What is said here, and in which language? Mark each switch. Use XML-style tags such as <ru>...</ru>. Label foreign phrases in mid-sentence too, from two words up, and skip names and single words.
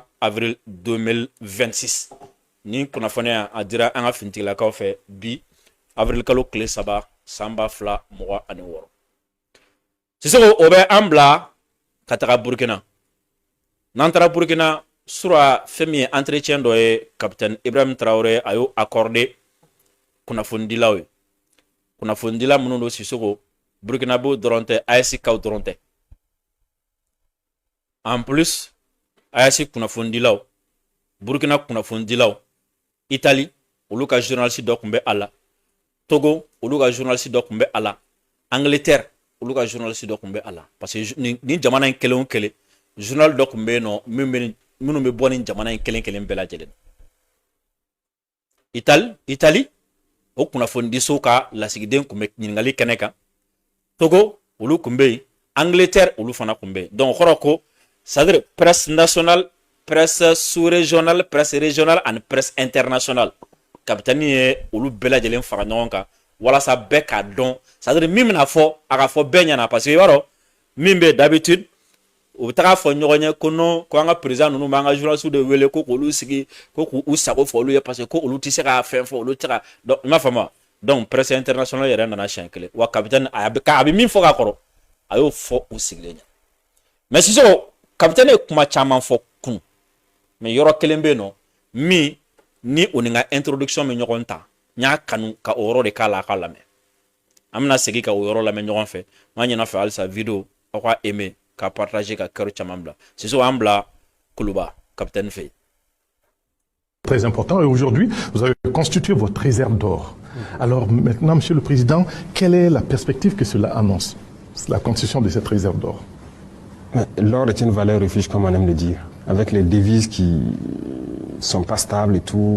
<bm>avril 2026 ni kunnafoniya a dira an ka finitigilakaw fɛ bi avril kalo tile 3 san 2026 Sisoko o bɛ an bila ka taga Burkina n'an taara Burkina sura fɛn min ye entretien dɔ ye capitaine Ibrahim Traoré a y'o accordé kunnafonidilaw ye kunnafonidila minnu don Sisoko Burkinabé dɔrɔn tɛ AES kaw dɔrɔn tɛ</bm> <fr>en plus</fr> <bm>AES kunnafonidilaw Burkina kunnafonidilaw Italie olu ka journaliste dɔ tun bɛ a la Togo olu ka journaliste dɔ tun bɛ a la Angleterre olu ka journaliste dɔ tun bɛ a la</bm> <fr>parce que</fr> <bm>ni jamana in kelen o kelen journal dɔ tun bɛ yen nɔ minnu bɛ bɔ ni jamana in kelen kelen bɛɛ lajɛlen Italie o kunnafonidiso ka lasigiden tun bɛ ɲininkali kɛnɛ kan Togo olu tun bɛ yen Angleterre olu fana tun bɛ yen donc kɔrɔ ko</bm> <fr>c'est-à-dire presse nationale presse sous-régionale presse régionale</fr> <bm>ani</bm> <fr>presse internationale</fr> <bm>capitaine ye olu bɛɛ lajɛlen fara ɲɔgɔn kan walasa bɛɛ k'a dɔn c'est-à-dire min bɛna fɔ a ka fɔ bɛɛ ɲɛna</bm> <fr>parce que</fr> <bm>i b'a dɔn min bɛ d'habitude u bɛ taga fɔ ɲɔgɔn ye ko non ko an ka président ninnu b'an ka journalistes de wele ko k'olu sigi ko k'u sago fɔ olu ye</bm> <fr>parce que</fr> <bm>ko olu tɛ se ka fɛn fɔ olu tɛ ka donc i m'a faamu donc</bm> <fr>presse internationale</fr> <bm>yɛrɛ nana siɲɛ kelen wa capitaine a bɛ min fɔ ka kɔrɔ a y'o fɔ u sigilen ɲɛ mais Sisoko capitaine ye kuma caman fɔ kun mais yɔrɔ kelen bɛ yen nɔ min ni o ni n ka introduction bɛ ɲɔgɔn ta n y'a kanu ka o yɔrɔ de k'a la a ka lamɛn an bɛna segin ka o yɔrɔ lamɛn ɲɔgɔn fɛ n b'a ɲɛna fɛ halisa vidéo aw ka aimer ka partager ka kɛrɛw caman bila Sisoko an bila Kuluba capitaine fɛ yen.</bm> <fr>Très important et aujourd'hui vous avez constitué votre réserve d'or. Alors maintenant Monsieur le Président, quelle est la perspective que cela annonce, la constitution de cette réserve d'or? L'or est une valeur refuge comme on aime le dire, avec les devises qui sont pas stables et tout.</fr>